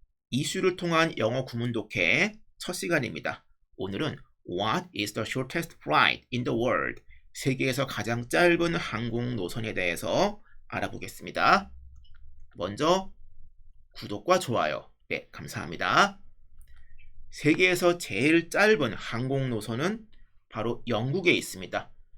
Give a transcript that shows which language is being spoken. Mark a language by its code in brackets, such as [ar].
[ko] 이슈를 통한 영어 구문 독해 첫 시간입니다. [en] 오늘은 What is the shortest flight in the world? [ko] 세계에서 가장 짧은 항공 노선에 대해서 알아보겠습니다. 먼저 구독과 좋아요. 네, 감사합니다. 세계에서 제일 짧은 항공 노선은 바로 영국에 있습니다.